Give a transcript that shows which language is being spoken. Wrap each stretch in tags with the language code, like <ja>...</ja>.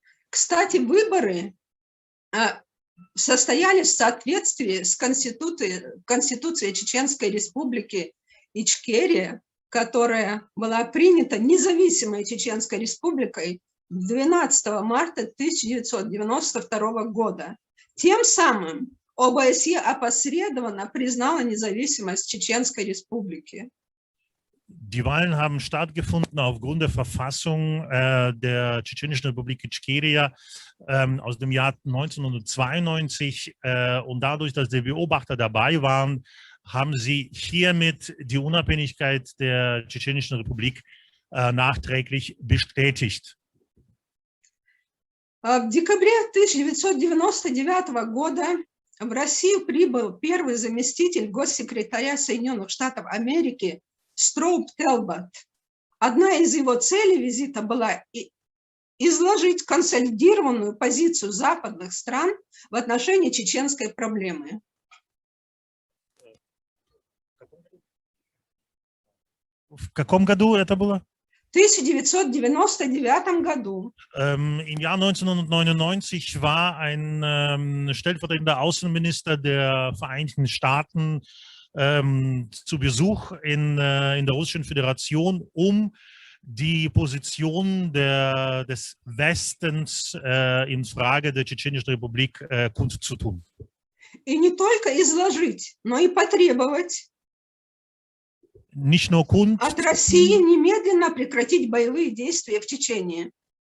<ru>Кстати, выборы состоялись в соответствии с Конституцией Чеченской Республики Ичкерия, которая была принята независимой Чеченской Республикой 12 марта 1992 года. Тем самым ОБСЕ опосредованно признала независимость Чеченской Республики.</ru> <de>Die Wahlen haben stattgefunden aufgrund der Verfassung der Tschetschenischen Republik Ichkeria aus dem Jahr 1992 und dadurch, dass die Beobachter dabei waren, haben sie hiermit die Unabhängigkeit der Tschetschenischen Republik nachträglich bestätigt.</de> <ru>В декабре 1999 года в Россию прибыл первый заместитель госсекретаря Соединенных Штатов Америки Строуп Телбот. Одна из его целей визита была изложить консолидированную позицию западных стран в отношении чеченской проблемы. В каком году это было? В 1999 году.</ru> <de>Im Jahr 1999 war ein stellvertretender Außenminister der Vereinigten Staaten zu Besuch in der Russischen Föderation, um die Position des Westens in Frage der Tschetschenischen Republik kundzutun.</de> <ru>И не только изложить, но и потребовать</ru> <de>Nicht nur</de> <ru>от России немедленно прекратить боевые действия в Чечении.</ru>